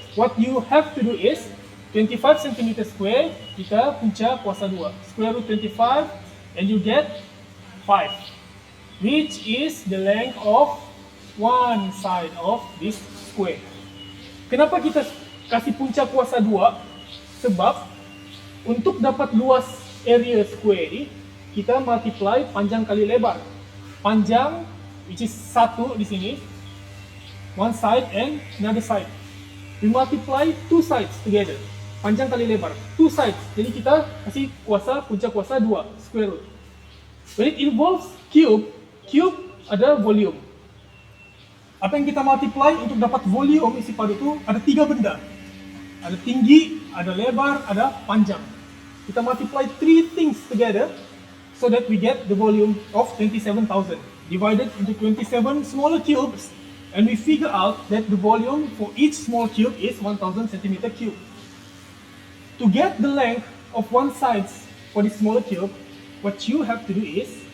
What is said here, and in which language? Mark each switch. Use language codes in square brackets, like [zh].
[en] What you have to do is 25 cm square, [ms] kita punca kuasa 2. [en] Square root 25 and you get 5. Which is the length of one side of this square. [ms] Kenapa kita kasih punca kuasa 2? Sebab untuk dapat luas area square ni, kita multiply panjang kali lebar. [en] Panjang, which is 1 [ms] di sini, [en] one side and another side. We multiply two sides together. [ms] Panjang kali lebar, [en] two sides. [ms] Jadi kita kasih punca kuasa 2, [en] square root. When it involves cube [ms] ada volume. Apa yang kita multiply untuk dapat volume isi padu itu ada 3 benda. Ada tinggi, ada lebar, ada panjang. [en] Kita multiply 3 things together so that we get the volume of 27,000 divided into 27 smaller cubes, and we figure out that the volume for each small cube is 1,000 cm cube. To get the length of one side for this smaller cube, what you have to do is